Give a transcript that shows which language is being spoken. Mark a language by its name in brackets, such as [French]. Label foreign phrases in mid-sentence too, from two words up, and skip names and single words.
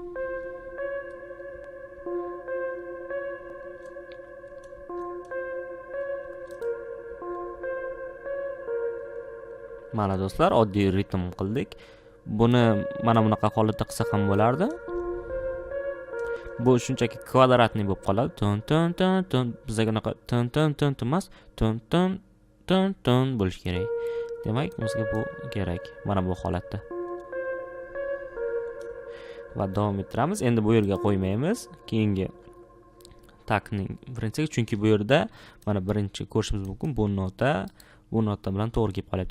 [Uzbek] Mana do'stlar, oddiy ritm qildik. Buni mana bunaqa holatda qilsa ham bo'lardi. Bu shunchaki kvadratli bo'lib qoladi. Ton ton ton ton. Bizga bunaqa ton ton ton emas, ton ton ton ton bo'lish kerak. Demak, bizga bu kerak. Mana bu holatda. Va davom ettiramiz. Endi bu yerga qo'ymaymiz. Keyingi takning birinchisi, chunki bu yerda mana birinchi ko'rishimiz mumkin bu nota bilan to'g'ri kelib qolyapti.